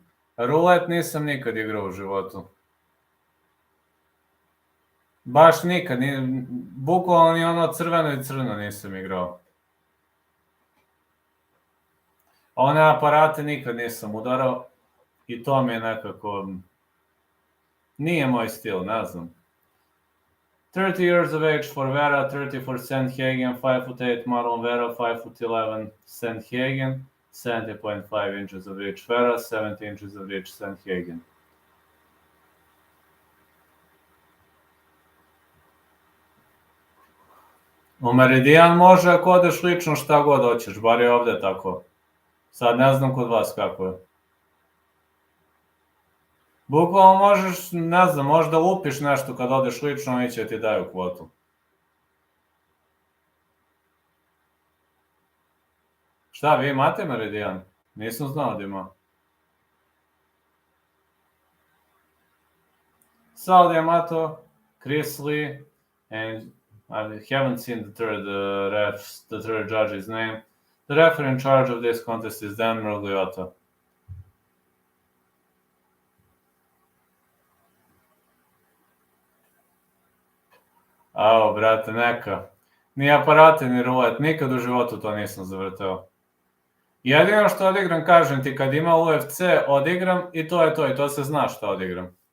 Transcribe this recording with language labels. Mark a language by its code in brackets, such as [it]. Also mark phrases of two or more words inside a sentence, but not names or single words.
[sr] Rulet nisam nikad igrao u životu. Baš nikad, bukvalno ni ono crveno i crno nisam igrao. One aparate nikad nisam udarao i to mi je nekako... Nije moj stil, ne znam. [en] 30 years of age for Vera, 30 for Sandhagen, 5'8", Marlon Vera, 5'11", Sandhagen, 70.5 inches of reach Vera, 70 inches of reach Sandhagen. [sr] U Meridian može ako odeš lično šta god hoćeš, bar je ovde tako. Sad ne znam kod vas kako je. Bukvalno možeš, ne znam, možda lupiš nešto kad odeš lično i će ti daju kvotu. Šta, vi imate Meridian? Nisam znao da ima. [en] Saudi Amato, Chris Lee, and I haven't seen the third judge's name. The referee in charge of this contest is Dan Mergliota. [sr] Ao, brate, neka. Ni aparate, ni rulet, nikad u životu to nisam zavrteo. Jedino što odigram, kažem ti, kad ima UFC, odigram i to je to, i to se zna što odigram.